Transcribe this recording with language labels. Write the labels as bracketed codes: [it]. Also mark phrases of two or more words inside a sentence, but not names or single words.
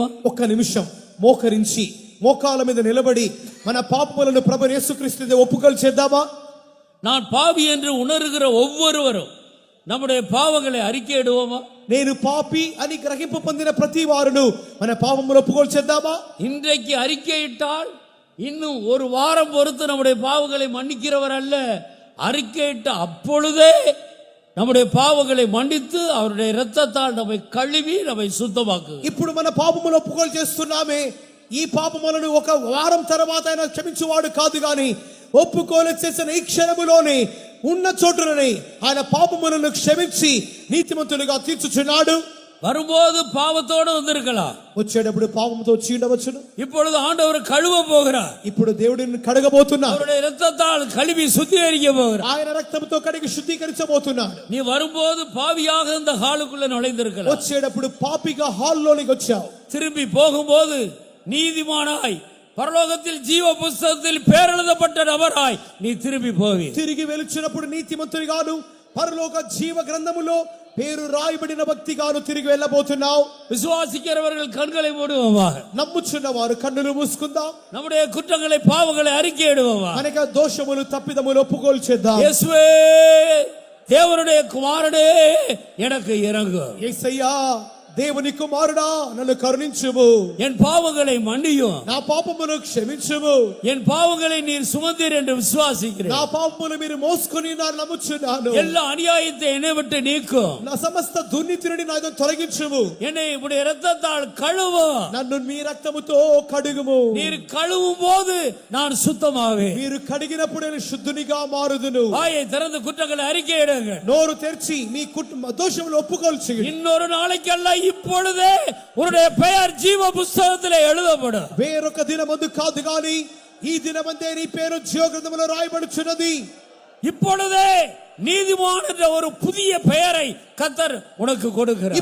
[te] ఒక్క నిమిషం మోకరించి మోకాల మీద నిలబడి మన పాపములను ప్రభు యేసుక్రీస్తు ఒప్పుకోలు చేద్దామా? [ta] நான் பாவி என்று உணர்கிற ஒவ்வொருவரும் நம்முடைய பாவங்களை அறிக்கையிடுவோமா? [te] నేను పాపి అని గ్రహింపు పొందిన ప్రతి వారును మన పాపములను ఒప్పుకోలు చేద్దామా? [ta] இன்றைக்கு அறிக்கையிட்டால் இன்னும் ஒரு வாரம் பொறுத்து நம்முடைய பாவங்களை மன்னிக்கிறவர் அல்ல. அறிக்கையிட்ட அப்பொழுதே நம்முடைய பாவங்களை மன்னித்து அவருடைய இரத்தத்தால் நம்மை கழுவி நம்மை சுத்தமாக்கு. [te] ఇప్పుడు మన పాపములను ఒప్పుకోలు చేస్తున్నామే, ఈ పాపములను ఒక వారం తర్వాత ఆయన క్షమించువాడు కాదు గాని ఒప్పుకోలు చేసిన ఈ క్షణములోనే ఉన్న చోటులోనే ఆయన పాపములను క్షమించి నీతిమంతులుగా తీర్చుచున్నాడు. [ta] வரும்போது பாவத்தோடு வந்திருக்கலாம், [te] వచ్చేటప్పుడు పాపంతో వచ్చి ఉండవచ్చును. [ta] இப்பொழுது ஆண்டவர் கழுவ போகிறார். [te] ఇప్పుడు దేవుడిని కడగబోతున్నాడు. [ta] அவருடைய இரத்தத்தால் கழுவி சுத்திகரிக்க போகிறார். [te] ఆయన రక్తంతో కడిగి శుద్ధీకరించబోతున్నాడు. [ta] நீ வரும்போது பாவியாக இந்த ஹாலுக்குள்ள நுழைந்திருக்கலாம், [te] వచ్చేటప్పుడు పాపిగా హాల్లోనికి వచ్చావు. [ta] திரும்பி போகும்போது நீதிமானாய் பரலோகத்தில் ஜீவ புஸ்தகத்தில் பேர் எழுதப்பட்ட நபராய் நீ திரும்பி போவி. [te] తిరిగి వెలుచున్నప్పుడు నీతిమంతునిగాను పరలోక జీవ గ్రంథములో పేరు రాయబడిన వ్యక్తిగాను తిరిగి వెళ్ళబోతున్నావు. [ta] விசுவாசிக்கிறவர்கள் கண்களை மூடுவோமாக, [te] నమ్ముచున్న వారు కన్నులు మూసుకుందాం. [ta] நம்முடைய குற்றங்களை பாவங்களை அறிக்கையிடுவோமா? [te] మనక దోషములు తప్పిదములు ఒప్పుకోలు చేద్దాం. [ta] இயேசுவே தேவனுடைய குமாரனே எனக்கு இறங்கும். [te] యేసయ్యా దేవుని కుమారుడా నన్ను కరుణించుము. [ta] என் பாவங்களை மன்னியும், [te] నా పాపమును క్షమించుము. [ta] என் பாவங்களை நீர் சுமந்தீர் என்று விசுவாசிக்கிறேன். [te] నా పాపమును మీరు మోసుకొని நான் నమ్ముచున్నాను. [ta] எல்லா அநியாயத்தை என்னை விட்டு நீக்கும், [te] నా సమస్త దుర్నీతిని నాతో తొలగించుము. [ta] என்னை உடைய இரத்தத்தால் கழுவும். [te] నన్ను మీ రక్తముతో కడుగుము. [ta] நீர் கழுவும் போது நான் சுத்தமாவேன். [te] మీరు కడిగినప్పుడు నేను శుద్ధునిగా మారుదును. [ta] வாயை திறந்து குற்றங்களை அறிக்கையிடுங்க. [te] నోరు తెరిచి మీ దోషములు ఒప్పుకోలు చేయండి. [ta] இன்னொரு நாளைக்கல்ல இப்பொழுதே உன்னுடைய பெயர் ஜீவ புஸ்தகத்திலே எழுதப்படும். [te] వేరొక దినమందు కాదు గాని ఈ దినమందే నీ పేరు జీవ గ్రంథములో రాయబడుచున్నది. [ta] இப்பொழுதே நீதிமான் என்ற ஒரு புதிய பெயரை கர்த்தர் உனக்கு கொடுக்கிறார்.